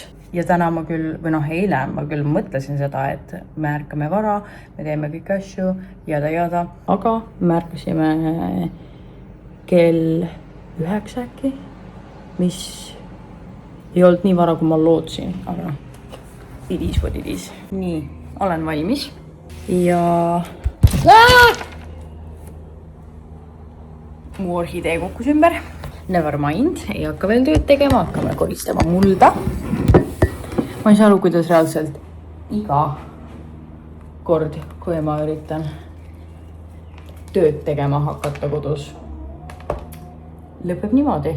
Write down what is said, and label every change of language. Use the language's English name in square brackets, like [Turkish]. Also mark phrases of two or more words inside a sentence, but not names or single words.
[Estonian] Ja täna ma küll, või eile ma küll mõtlesin seda, et me ärkame vara, me teeme kõik asju, jada. Aga me ärkasime kell 9 äkki. Mis ei olnud nii vara, kui ma lootsin, aga [English] it is what it is. [Estonian] Nii, olen valmis. Ja mu orhidee kukkus ümber. [English] Never mind, [Estonian] ei hakka veel tööd tegema, hakkame koristama mulda. Ma ei saa aru, kuidas reaalselt iga kord, kui ma üritan tööd tegema hakata kodus, lõpeb niimoodi.